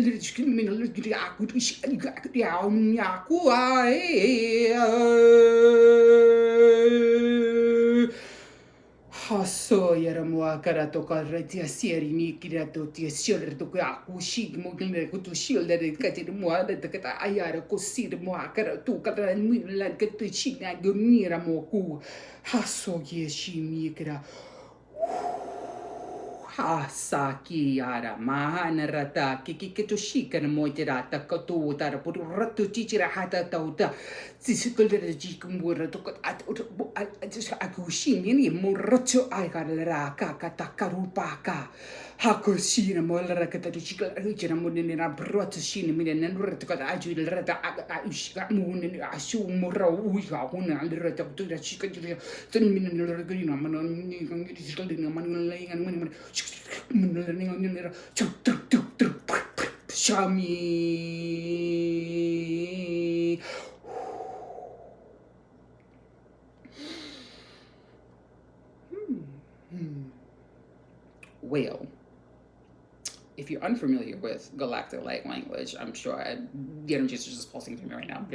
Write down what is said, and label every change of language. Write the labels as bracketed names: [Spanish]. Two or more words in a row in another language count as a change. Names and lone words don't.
[English] Haso yaramua karato karretia sieri mi kirato tia shoulder to kaku shig mogin to shield that it cut it more that the kata ayara kosir moa karato kata milan get to china gumira moku haso yeshi mi kira Hasaki yara mahana rata kikito shika na moiterata katu tara puru ratu chichira hata tauta tsisukulere jikumura to at akushimi ni muracho aikarara kakatakarupaka hakushina molara katachika richina munina broto shini mina nurata kata ajul rata aishka munin ashu mura uya una rata to chika tunmin nuragina manon ni ngiri manon Shami. Well, if you're unfamiliar with Galactic light language, I'm sure the energies are just pulsing through me right now.